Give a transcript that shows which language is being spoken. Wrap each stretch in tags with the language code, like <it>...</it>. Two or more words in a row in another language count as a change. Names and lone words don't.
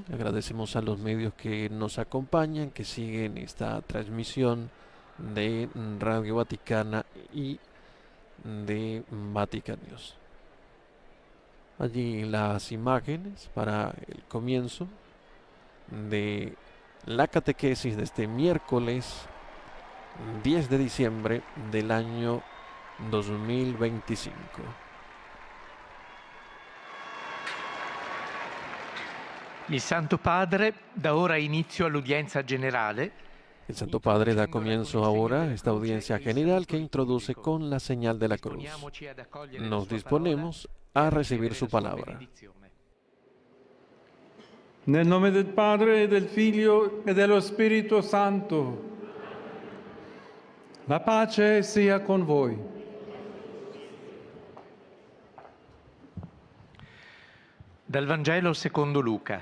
<es>Agradecemos a los medios que nos acompañan, que siguen esta transmisión de Radio Vaticana y de Vatican News. Allí las imágenes para el comienzo de la catequesis de este miércoles 10 de diciembre del año 2025.</es> <it>Il Santo Padre da ora inizio all'udienza generale.</it> <es>El Santo Padre da comienzo ahora a esta audiencia general que introduce con la señal de la cruz. Nos disponemos a recibir su palabra.</es> <it>Nel nome del Padre, e del Figlio e dello Spirito Santo. La pace sia con voi. Dal Vangelo secondo Luca.</it>